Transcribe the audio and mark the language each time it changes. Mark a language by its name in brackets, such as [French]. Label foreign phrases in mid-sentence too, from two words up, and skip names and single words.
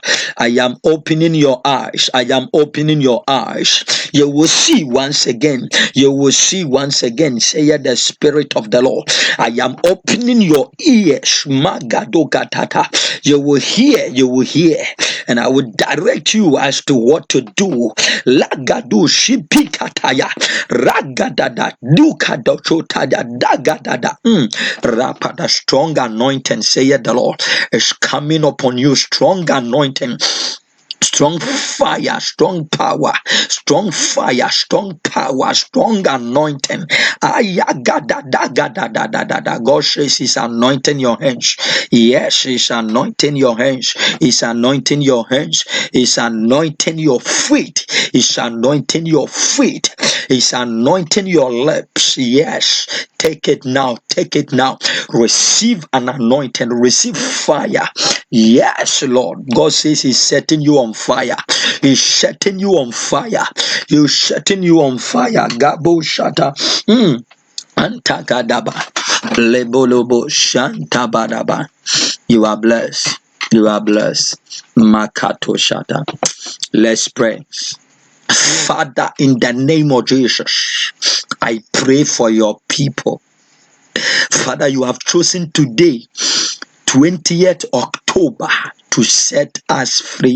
[English] I am opening your eyes. I am opening your eyes. You will see once again. You will see once again. Say the Spirit of the Lord. I am opening your ears. Magadogatata. You will hear. You will hear. And I will direct you as to what to do. Lagadu shipikataya. Ragadada. Dukadochotaya. Dagadada. Rapada. Strong anointing, saith the Lord, is coming upon you. Strong anointing. Strong fire, strong power, strong fire, strong power, strong anointing. God says He's anointing your hands. Yes, He's anointing your hands. He's anointing your hands. He's anointing your feet. He's anointing your feet. He's anointing your lips. Yes, take it now. Take it now. Receive an anointing. Receive fire. Yes, Lord. God says He's setting you on fire. He's setting you on fire. He's setting you on fire. Gabo shata. Antagadaba. Lebolobo shantabadaba. You are blessed. You are blessed. Makato shata. Let's pray. Father, in the name of Jesus, I pray for your people. Father, you have chosen today, 20th October, to set us free.